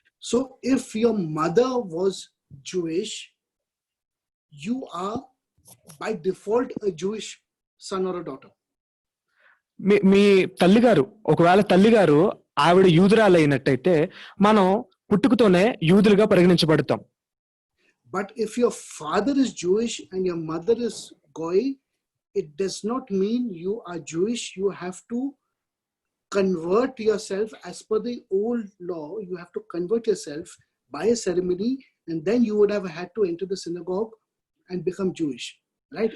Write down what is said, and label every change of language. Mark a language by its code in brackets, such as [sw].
[en] So if your mother was Jewish, you are by default a Jewish son or a daughter. [te] మీ తల్లిగారు ఒకవేళ తల్లిగారు ఆవిడ యూదురాలైనట్టయితే మనం పుట్టుకతోనే యూదులుగా పరిగణించబడతాం. [en] But if your father is Jewish and your mother is Goy, it does not mean you are Jewish. You have to convert yourself as per the old law. You have to convert yourself by a ceremony, and then you would have had to enter the synagogue and become Jewish, right?